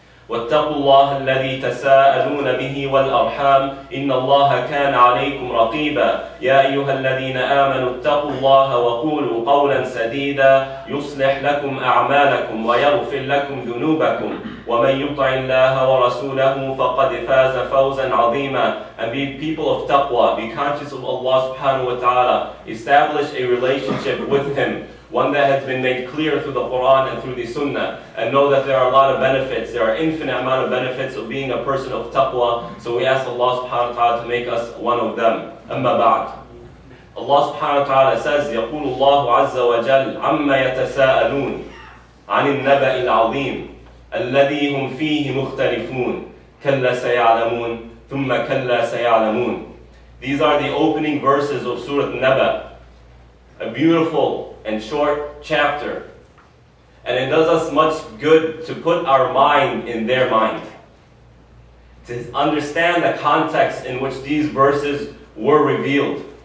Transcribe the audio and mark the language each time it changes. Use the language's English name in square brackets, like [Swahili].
[Arabic] واتقوا الله الذي تساءلون به والأرحام إن الله كان عليكم رقيبا يا أيها الذين آمنوا اتقوا الله وقولوا قولا سديدا يصلح لكم أعمالكم ويغفر لكم ذنوبكم ومن يطع الله ورسوله فقد فاز فوزا عظيما. [English] And be people of taqwa, be conscious of Allah subhanahu wa ta'ala, establish a relationship with Him, one that has been made clear through the Quran and through the Sunnah, and know that there are a lot of benefits, there are infinite amount of benefits of being a person of taqwa. So we ask Allah subhanahu wa ta'ala to make us one of them. [Arabic] Amma ba'd. [English] Allah subhanahu wa ta'ala says, [Arabic] يقول الله عز وجل عما يتساءلون عن النبأ العظيم الذي هم فيه مختلفون كلا سيعلمون ثم كلا سيعلمون. [English] These are the opening verses of Surah Naba, a beautiful and short chapter, and it does us much good to put our mind in their mind, to understand the context in which these verses were revealed.